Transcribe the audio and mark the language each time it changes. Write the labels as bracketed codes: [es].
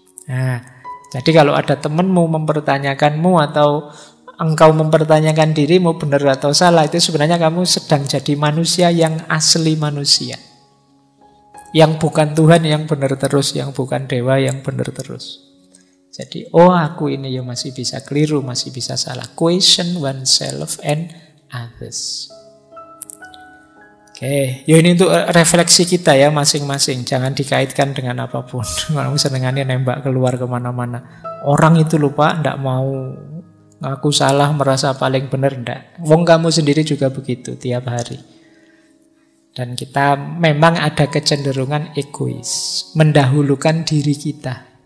[id] Nah, jadi kalau ada temanmu mempertanyakanmu atau engkau mempertanyakan dirimu benar atau salah, itu sebenarnya kamu sedang jadi manusia yang asli manusia. Yang bukan Tuhan yang benar terus, yang bukan dewa yang benar terus. Jadi, oh aku ini ya masih bisa keliru, masih bisa salah. [en] Question oneself and others. [id] Oke, ya ini untuk refleksi kita ya masing-masing. Jangan dikaitkan dengan apapun. Kamu senengannya nembak keluar kemana-mana. Orang itu lupa, ndak mau ngaku salah, merasa paling benar, ndak. Wong kamu sendiri juga begitu tiap hari. Dan kita memang ada kecenderungan egois, mendahulukan diri kita.